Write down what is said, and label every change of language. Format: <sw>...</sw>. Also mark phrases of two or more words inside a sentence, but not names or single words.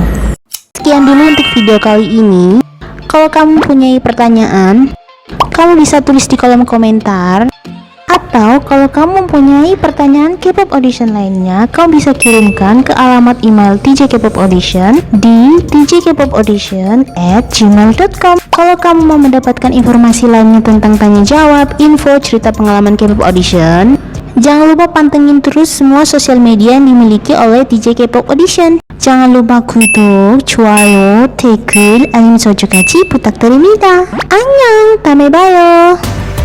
<id>Sekian dulu untuk video kali ini. Kalau kamu punya pertanyaan, kamu bisa tulis di kolom komentar, atau Atau kalau kamu mempunyai pertanyaan K-pop audition lainnya, kamu bisa kirimkan ke alamat email TJ K-pop Audition di tjkpopaudition@gmail.com. Kalau kamu mau mendapatkan informasi lainnya tentang tanya jawab, info, cerita pengalaman K-pop audition, jangan lupa pantengin terus semua sosial media yang dimiliki oleh TJ K-pop Audition. jangan lupa</id> <ko>구독, 좋아요, 댓글, 알림 설정까지 부탁드립니다. 안녕, 다음에 봐요.</ko>